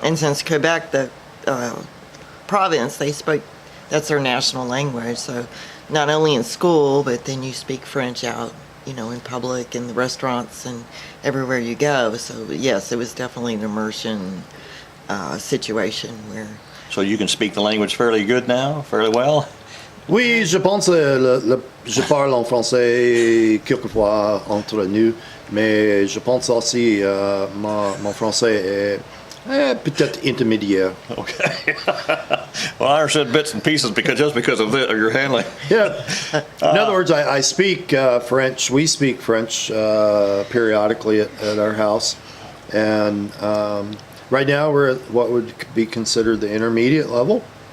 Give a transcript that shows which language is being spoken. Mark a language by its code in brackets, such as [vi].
[en] And since Quebec, the province, that's their national language. So not only in school, but then you speak French out, in public, in the restaurants, and everywhere you go. So yes, it was definitely an immersion situation where. So you can speak the language fairly good now, fairly well? [fr] Oui, je pense je parle en français quelquefois entre nous, mais je pense aussi mon français est peut-être intermédiaire. [en] Okay. Well, I understood bits and pieces because of your handling. Yeah. In other words, I speak French. We speak French periodically at our house, and right now we're at what would be considered the intermediate level.